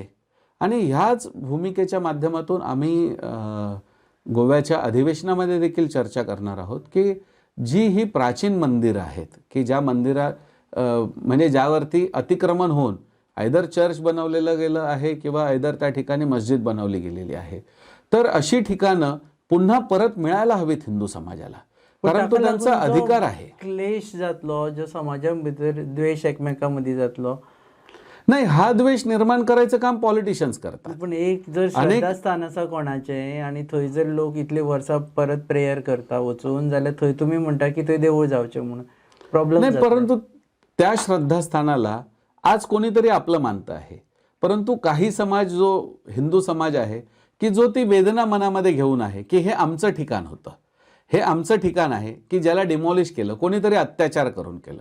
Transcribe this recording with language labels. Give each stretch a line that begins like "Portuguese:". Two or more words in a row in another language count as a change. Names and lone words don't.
Marathi: आणि ह्याच भूमिकेच्या माध्यमातून आम्ही गोव्याच्या अधिवेशनामध्ये देखील चर्चा करणार आहोत की जी ही प्राचीन मंदिरं आहेत की ज्या मंदिरात म्हणजे ज्यावरती अतिक्रमण होऊन आयदर चर्च बनवलेलं गेलं आहे किंवा आयदर त्या ठिकाणी मस्जिद बनवली गेलेली आहे, तर अशी ठिकाणं पुन्हा परत मिळायला हवीत हिंदू समाजाला.
Konkani: पण
Marathi: कारण तो
Konkani: ताका
Marathi: त्यांचा
Konkani: लागून जो
Marathi: अधिकार आहे.
Konkani: क्लेश जातलो, जो समाजा भितर द्वेष एकमेकां मदीं जातलो.
Marathi: नाही, हा द्वेष निर्माण करायचं काम पॉलिटिशियन्स करतात.
Konkani: पण एक जर श्रद्धास्थान आसा कोणाचें आनी थंय जर लोक इतली वर्सां परत प्रेयर करता वचून, जाल्यार थंय तुमी म्हणटा की थंय देवूळ जावचें म्हणून प्रॉब्लेम
Marathi: नाही, परंतु त्या श्रद्धास्थानाला आज कोणीतरी आपलं मानतं आहे. परंतु काही समाज, जो हिंदू समाज आहे, की जो ती वेदना मनामध्ये घेऊन आहे की हे आमचं ठिकाण होतं, हे आमचं ठिकाण आहे, की ज्याला डिमॉलिश केलं, कोणीतरी अत्याचार करून केलं.